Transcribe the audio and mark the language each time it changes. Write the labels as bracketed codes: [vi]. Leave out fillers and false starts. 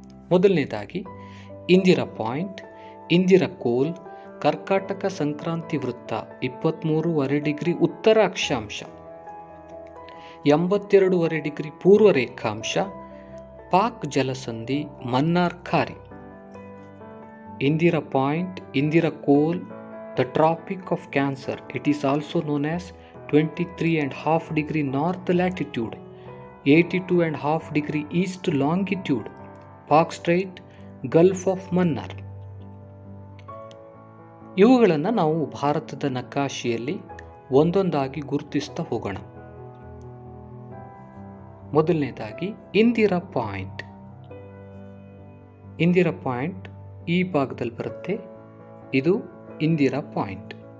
[kn] ಮೊದಲನೇದಾಗಿ ಇಂದಿರಾ ಪಾಯಿಂಟ್, ಇಂದಿರಾ ಕೋಲ್, ಕರ್ಕಾಟಕ ಸಂಕ್ರಾಂತಿ ವೃತ್ತ 23.5 ಡಿಗ್ರಿ ಉತ್ತರ ಅಕ್ಷಾಂಶ, 82.5 ಡಿಗ್ರಿ ಪೂರ್ವ ರೇಖಾಂಶ, Pak ಜಲಸಂಧಿ, Mannar ಖಾರಿ. [en] Indira Point, Indira Col, the Tropic of Cancer. It is also known as 23.5 degree north latitude, 82.5 degree east longitude, Park Strait, Gulf of Mannar. [kn] ಇವುಗಳನ್ನು ನಾವು ಭಾರತದ ನಕಾಶೆಯಲ್ಲಿ ಒಂದೊಂದಾಗಿ ಗುರುತಿಸ್ತಾ ಹೋಗೋಣ. ಮೊದಲನೇದಾಗಿ ಇಂದಿರಾ ಪಾಯಿಂಟ್. ಇಂದಿರಾ ಪಾಯಿಂಟ್ ಈ ಭಾಗದಲ್ಲಿ ಬರುತ್ತೆ. ಇದು ಇಂದಿರಾ ಪಾಯಿಂಟ್.